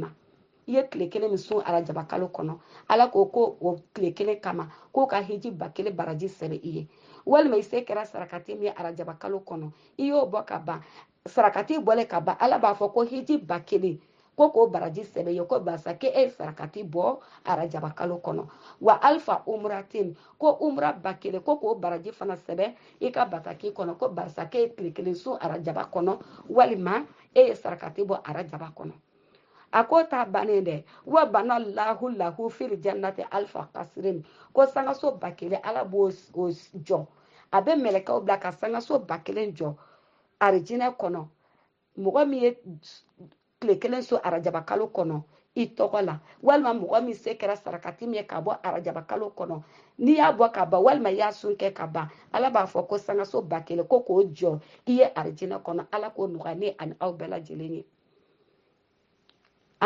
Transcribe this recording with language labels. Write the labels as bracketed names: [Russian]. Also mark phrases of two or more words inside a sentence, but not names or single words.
[Bambara] i ye tile kelen min sun arajaba kalo kɔnɔ ala ko o tile kelen kama ko ka hiji 1000 baraji sɛbɛn i ye walima i se kɛra sarakati min ye arajaba kalo kɔnɔ i y'o bɔ ka ban sarakati bɔlen ka ban ala b'a fɔ ko hiji 1000 ko k'o baraji sɛbɛn ye ko barisa ke e sarakati bɔ arajaba kalo kɔnɔ [Arabic] وألف عمرة [Bambara] ko umra 1000 ko k'o baraji fana sɛbɛn i ka bataki kɔnɔ ko barisa ke e tile kelen sun arajaba kɔnɔ walima e ye sarakati bɔ arajaba kɔnɔ a ko ta bannen dɛ [Arabic] وبنى له في الجنة ألف قصر [Bambara] ko sangaso 1000 ala b'o jɔ a bɛ mɛlɛkɛw bila ka sangaso 1000 jɔ arijinɛ kɔnɔ mɔgɔ min ye tile kelen so arajaba kalo kɔnɔ i tɔgɔ la walima mɔgɔ min se kɛra sarakati min ye ka bɔ arajaba kalo kɔnɔ n'i y'a bɔ ka ban walima i y'a sun kɛ ka ban ala b'a fɔ ko sangaso 1000 ko k'o jɔ i ye arijinɛ kɔnɔ ala k'o nɔgɔya ne ani aw bɛɛ lajɛlen ye an